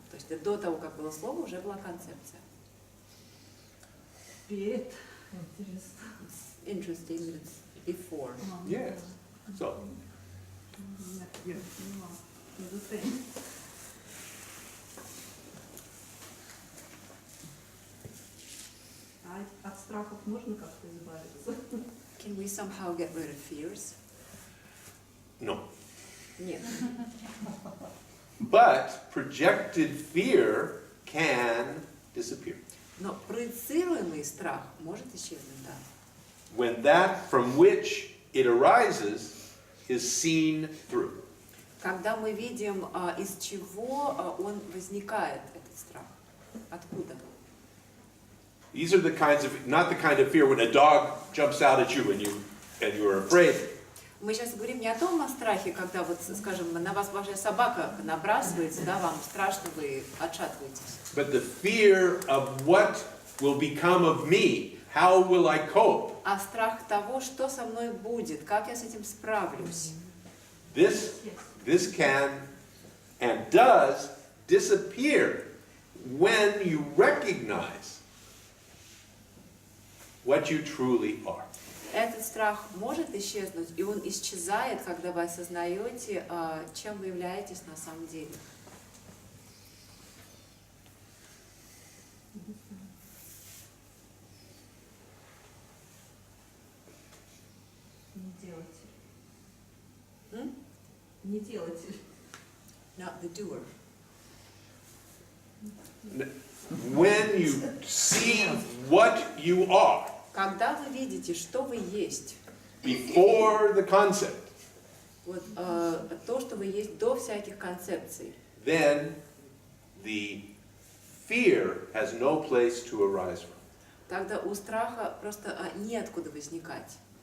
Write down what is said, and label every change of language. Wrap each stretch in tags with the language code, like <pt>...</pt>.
<ru>То есть до того, как было слово, уже была концепция. Перед. Интересно.</ru> <en>Interesting that it's before. Yes. So,</en> <ru>Нет, я не понимала.</ru> <en>Understand.</en> <ru>А от страхов можно как-то избавиться?</ru> <en>Can we somehow get rid of fears? no.</en> <ru>Нет.</ru> <en>But projected fear can disappear.</en> <ru>Но проецируемый страх может исчезнуть, да.</ru> <en>When that from which it arises is seen through.</en> <ru>Когда мы видим, из чего он возникает, этот страх. Откуда?</ru> <en>These are the kinds of, not the kind of fear when a dog jumps out at you and you are afraid.</en> <ru>Мы сейчас говорим не о том страхе, когда вот, скажем, на вас ваша собака набрасывается, да, вам страшно, вы отшатываетесь.</ru> <en>But the fear of what will become of me, how will I cope?</en> <ru>А страх того, что со мной будет, как я с этим справлюсь.</ru> <en>This can and does disappear when you recognize what you truly are.</en> <ru>Этот страх может исчезнуть, и он исчезает, когда вы осознаете, чем вы являетесь на самом деле. Не делатель. М? Не делатель.</ru> <en>Not the doer. When you see what you are</en> <ru>Когда вы видите, что вы есть,</ru> <en>before the concept,</en> <ru>вот, то, что вы есть до всяких концепций,</ru> <en>then the fear has no place to arise from.</en> <ru>тогда у страха просто неоткуда возникать.</ru>